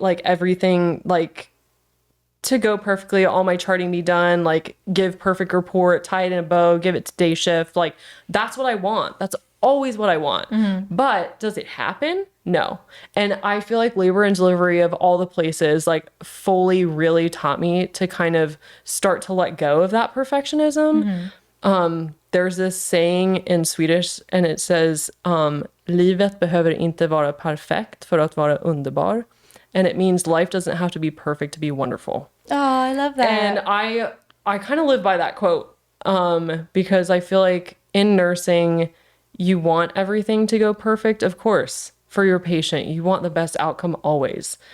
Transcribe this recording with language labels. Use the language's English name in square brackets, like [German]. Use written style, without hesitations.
[English] Like, everything, like, to go perfectly, all my charting be done, like, give perfect report, tie it in a bow, give it to day shift. Like, that's what I want. That's always what I want. But does it happen? No. And I feel like labor and delivery of all the places like fully really taught me to kind of start to let go of that perfectionism. There's this saying in Swedish and it says, [Swedish] livet behöver inte vara perfekt för att vara underbar. [English] And it means life doesn't have to be perfect to be wonderful. Oh, I love that. And I kind of live by that quote because I feel like in nursing, you want everything to go perfect, of course, for your patient. You want the best outcome always.